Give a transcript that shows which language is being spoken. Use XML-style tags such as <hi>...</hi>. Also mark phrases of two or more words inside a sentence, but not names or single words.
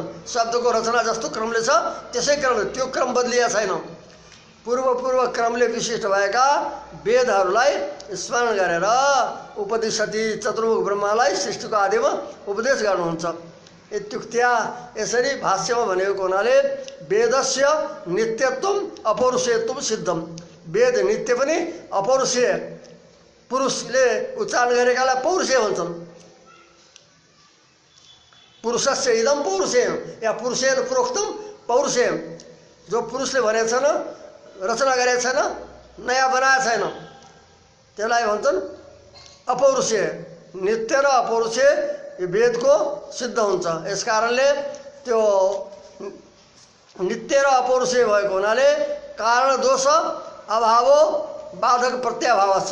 <ne>शब्दको रचना जस्तो क्रमले छ त्यसै क्रमले त्यो क्रम बदलिया छैन। पूर्व क्रमले विशिष्ट भएका वेदहरूलाई स्मरण गरेर उपदेशति चतुर्मुख ब्रह्मालाई सृष्टिको आदिमा उपदेश गर्नुहुन्छ। इत्युक्त्या यसरी भाष्यमा भनेको हुनाले</ne> <sa>वेदस्य नित्यत्वम अपौरुषेयत्वम सिद्धम</sa> <ne>वेद नित्य पनि अपौरुषेय पुरुषले उच्चारण गरेकालाई पौरुषेय भन्छन्।</ne> <sa>पुरुषस्य इदम पौरुषेय या पुरुषेन प्रोक्तम पौरुषेय</sa> <ne>जो पुरुषले भनेको छैन रचना गरेको छैन नयाँ बनाएको छैन त्यसलाई भन्छन् अपौरुषेय। नित्य र अपौरुषेय वेदको सिद्ध हुन्छ। यस कारणले त्यो नित्य र अपौरुषेय भएको हुनाले</ne> <sa>कारण दोष अभावो बाधक प्रत्याभाव</sa> <ne>छ।</ne>